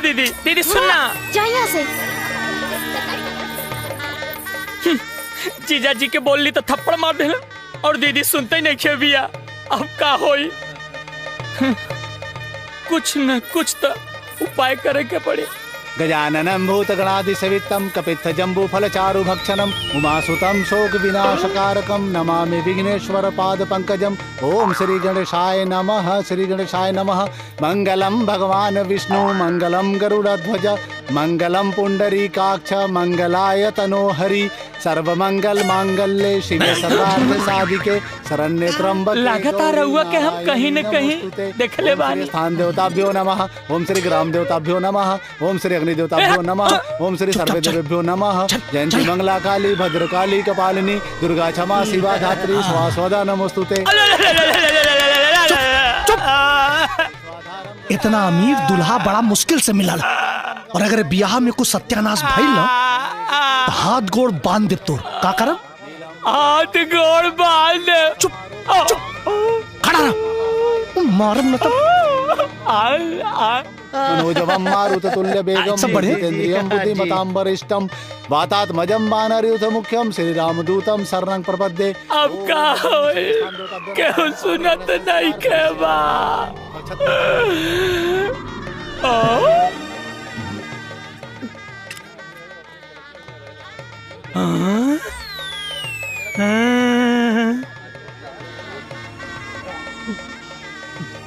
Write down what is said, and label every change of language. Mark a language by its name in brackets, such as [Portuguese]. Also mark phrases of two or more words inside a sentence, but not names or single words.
[Bhojpuri] दीदी दीदी सुनना। जा यहाँ से। जीजा जी के बोलली तो थप्पड़ मार देना और दीदी सुनते ही नहीं खे बिया। अब का होई? कुछ न कुछ तो उपाय करे के पड़े। [Sanskrit] गजाननं भूतगणाधिसेवितं कपित्थजम्बूफलचारुभक्षणं उमासुतं शोकविनाशकारकं नमामि विघ्नेश्वरपादपङ्कजम्। ओम श्री गणेशाय नमः। श्री गणेशाय नमः। मंगलम भगवान विष्णु मंगलम गरुड़ध्वज मंगलम पुंडरीकाक्ष मंगलाय तनोहरि सर्वमंगल मांगल्ये शिवे सर्वार्थ साधिके शरण्ये त्र्यंबके। [Bhojpuri] लगातार रहुआ के हम कहीं न कहीं देखले बानी। [Sanskrit] स्थान देवताभ्यो नमः। ओम श्री ग्राम देवताभ्यो नमः। ओम श्री अग्नि देवताभ्यो नमः। ओम श्री सर्वदेवेभ्यो नमः। जयंती मंगला काली भद्रकाली कपालिनी दुर्गा क्षमा शिवा धात्री स्वास्वदा नमोस्तुते। [Bhojpuri] इतना अमीर दुल्हा बड़ा मुश्किल से मिला और अगर ब्याह में कुछ सत्यानाश भइल ना तो हाथ गोड़ बांध दे तोर। का करब? हाथ गोड़ बांध। चुप चुप खड़ा रह। मारब न तब। [Sanskrit] मनोजवं मारुततुल्य बेगम जितेन्द्रियं बुद्धिमतां वरिष्ठं वातात्मजं वानरयूथ मुख्यं श्रीरामदूतं शरणं प्रपद्ये। [Bhojpuri] अब का होए? क्यों सुनत नहीं के बा? टाइम